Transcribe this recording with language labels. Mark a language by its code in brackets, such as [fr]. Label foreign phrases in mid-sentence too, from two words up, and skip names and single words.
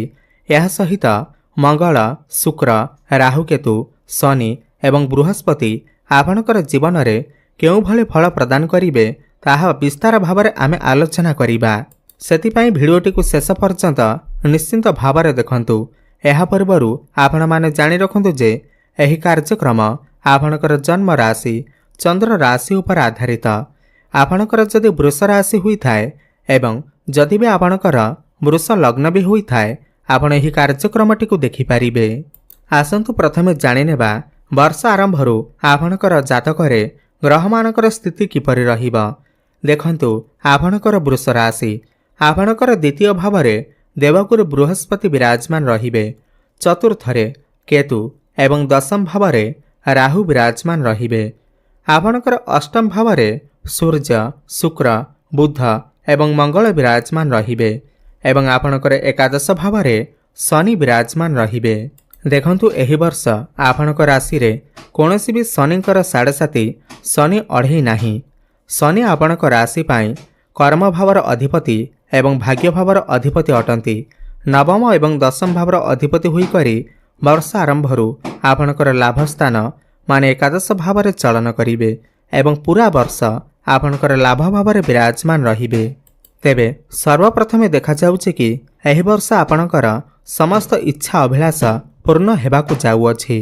[or] ଏହା ସହିତ ମଙ୍ଗଳ, ଶୁକ୍ର, ରାହୁକେତୁ, ଶନି ଏବଂ ବୃହସ୍ପତି ଆପଣଙ୍କର ଜୀବନ ରେ କେଉ ଭଲି ଫଳ ପ୍ରଦାନ କରିବେ ତାହା ବିସ୍ତାର ଭାବରେ ଆମେ ଆଲୋଚନା କରିବା। ସେତିପଇ ଭିଡିୟୋଟି କୋ ଶେଷ ପର୍ଯ୍ୟନ୍ତ ନିଶ୍ଚିନ୍ତ ଭାବରେ ଦେଖନ୍ତୁ। ଏହା ପୂର୍ବରୁ ଆପଣ ମାନେ ଜାଣି ରଖନ୍ତୁ ଯେ ଏହି କାର୍ଯ୍ୟକ୍ରମ ଆପଣଙ୍କର ଜନ୍ମ ରାଶି ଚନ୍ଦ୍ର ରାଶି ଉପର ଆଧାରିତ। ଆପଣଙ୍କର ଯଦି ବୃଷ ରାଶି ହୁଇ ଥାଏ ଏବଂ ଯଦି ଭି ଆପଣଙ୍କର ବୃଷ ଲଗ୍ନ ଭି ହୁଇ ଥାଏ, ଆପଣ ଏହି କାର୍ଯ୍ୟକ୍ରମଟି କୋ ଦେଖି ପାରିବେ। ଆସନ୍ତୁ ପ୍ରଥମେ ଜାଣି ନେବା ବର୍ଷ ଆରମ୍ଭରୁ ଆପଣଙ୍କର ଜାତକରେ ଗ୍ରହମାନଙ୍କର ସ୍ଥିତି କିପରି ରହିବା। ଦେଖନ୍ତୁ ଆପଣଙ୍କର ବୃଷ ରାଶି, ଆପଣଙ୍କର ଦ୍ୱିତୀୟ ଭାବରେ ଦେବଗୁରୁ ବୃହସ୍ପତି ବିରାଜମାନ ରହିବେ। ଚତୁର୍ଥରେ କେତୁ ଏବଂ ଦଶମ ଭାବରେ ରାହୁ ବିରାଜମାନ ରହିବେ। ଆପଣଙ୍କର ଅଷ୍ଟମ ଭାବରେ ସୂର୍ଯ୍ୟ, ଶୁକ୍ର, ବୁଧ ଏବଂ ମଙ୍ଗଳ ବିରାଜମାନ ରହିବେ ଏବଂ ଆପଣଙ୍କର ଏକାଦଶ ଭାବରେ ଶନି ବିରାଜମାନ ରହିବେ। ଦେଖନ୍ତୁ ଏହି ବର୍ଷ ଆପଣଙ୍କ ରାଶି ରେ କୋନୋସି ଭି ଶନିଙ୍କର 7.5 ଶନି ଅଢ଼ଇ ନାହିଁ। ଶନି ଆପଣଙ୍କ ରାଶି ପାଇ କର୍ମ ଭାବର ଅଧିପତି ଏବଂ ଭାଗ୍ୟ ଭାବର ଅଧିପତି ଅଟନ୍ତି। ନବମ ଏବଂ ଦଶମ ଭାବର ଅଧିପତି ହୁଇ କରି ବର୍ଷ ଆରମ୍ଭରୁ ଆପଣଙ୍କର ଲାଭ ସ୍ଥାନ ମାନେ ଏକାଦଶ ଭାବରେ ଚଳନ କରିବେ ଏବଂ ପୂରା ବର୍ଷ ଆପଣଙ୍କର ଲାଭ ଭାବରେ ବିରାଜମାନ ରହିବେ। ତେବେ ସର୍ବପ୍ରଥମେ ଦେଖା ଯାଉଛି କି ଏହି ବର୍ଷ ଆପଣଙ୍କର ସମସ୍ତ ଇଚ୍ଛା ଅଭିଳାଷ ପୂର୍ଣ୍ଣ ହେବାକୁ ଯାଉଅଛି।